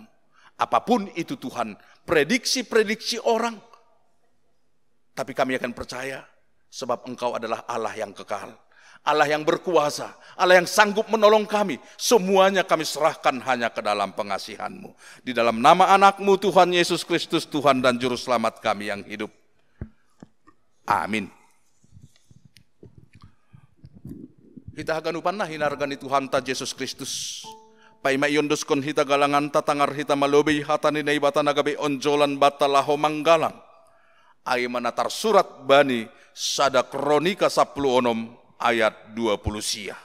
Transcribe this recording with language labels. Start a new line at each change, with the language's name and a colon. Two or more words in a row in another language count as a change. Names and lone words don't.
Indonesian: Apapun itu Tuhan, prediksi-prediksi orang, tapi kami akan percaya sebab Engkau adalah Allah yang kekal, Allah yang berkuasa, Allah yang sanggup menolong kami. Semuanya kami serahkan hanya ke dalam pengasihan-Mu. Di dalam nama anak-Mu Tuhan Yesus Kristus, Tuhan dan Juru Selamat kami yang hidup. Amin.
Batak Simalungun: Hita haganupan na hinargani Tuhan ta Yesus Kristus. Paima iondoskon hita galangan tatangar hita malobi hatani na ibata nagabe onjolan batalaho manggalang. Ay manatar surat bani sada kronika 10 ayat 20 sia.